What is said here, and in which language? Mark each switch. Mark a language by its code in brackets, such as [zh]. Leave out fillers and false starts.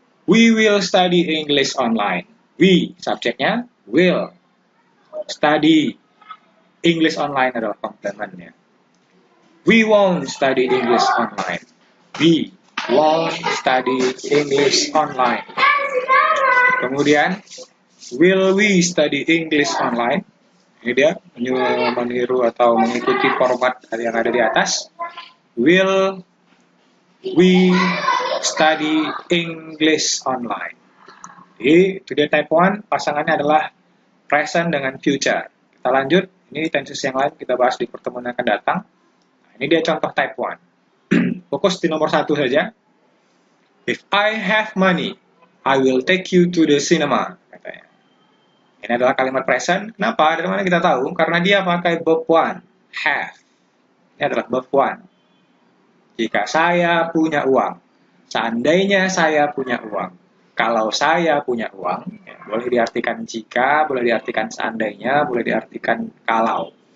[en] We will study English online. We, [id] subjeknya, [en] will. [id] Study English online adalah komplementnya. [en] We won't study English online. We won't study English online. [id] Kemudian, [en] will we study English online? [id] Ini dia meniru atau mengikuti format yang ada di atas. [en] Will we study English online? [id] Jadi, itu dia type 1, pasangannya adalah present dengan future. Kita lanjut, ini tenses yang lain kita bahas di pertemuan yang akan datang. Ini dia contoh type 1. Fokus di nomor 1 saja. [en] If I have money, I will take you to the cinema. [id] Katanya. Ini adalah kalimat present. Kenapa? Dari mana kita tahu? Karena dia pakai verb 1. Have. Ini adalah verb 1. Jika saya punya uang. Seandainya saya punya uang. Kalau saya punya uang, ya, boleh diartikan jika, boleh diartikan seandainya, boleh diartikan kalau.